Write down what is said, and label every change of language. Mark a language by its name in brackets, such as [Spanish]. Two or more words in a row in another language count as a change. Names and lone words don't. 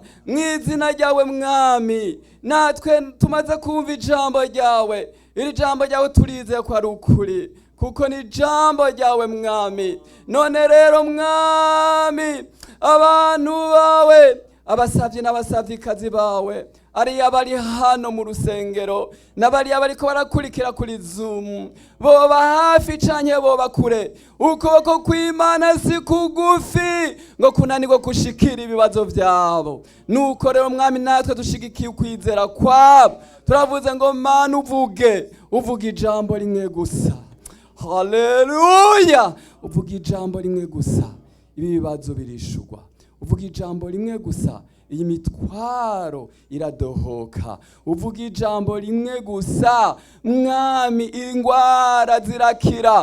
[Rundi] Mu izina ryawe mwami, natwe tumaze kumva ijambo ryawe, iri jambo ryawe turizeye ko ari ukuri, kuko ni ijambo ryawe mwami. None rero mwami, abantu bawe, abasavyi n'abasavyikazi bawe, ariya bari hano mu rusengero n'abariya bariko barakurikira kuri Zoom, boba hafi canke boba kure, ukuboko kw'Imana si kugufi ngo kunanirwe gushikira ibibazo vyabo. Nuko rero mwami, natwe dushigikiye ukwizera kwabo, turavuze ngo Mana uvuge ijambo rimwe gusa. Haleluya! Uvuga ijambo rimwe gusa, ibi bibazo birishurwa. Uvuga ijambo rimwe gusa, iyi mitwaro iradohoka. Uvuga ijambo rimwe gusa mwami, ingwara zirakira.